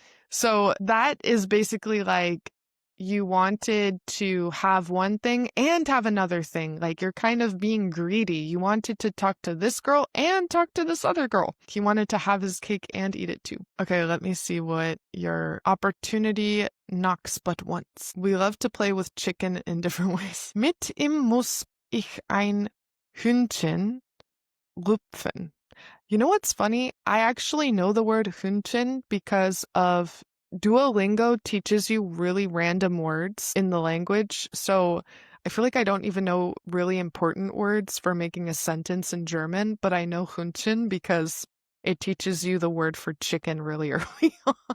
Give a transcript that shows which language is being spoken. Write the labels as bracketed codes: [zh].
[en] So that is basically like you wanted to have one thing and have another thing. Like, you're kind of being greedy. You wanted to talk to this girl and talk to this other girl. He wanted to have his cake and eat it too. Okay, let me see what your opportunity knocks but once. We love to play with chicken in different ways. [de] Mit ihm muss ich ein Hühnchen rupfen. [en] You know what's funny? I actually know the word Hühnchen because of Duolingo teaches you really random words in the language. So I feel like I don't even know really important words for making a sentence in German, but I know Hühnchen because it teaches you the word for chicken really early on.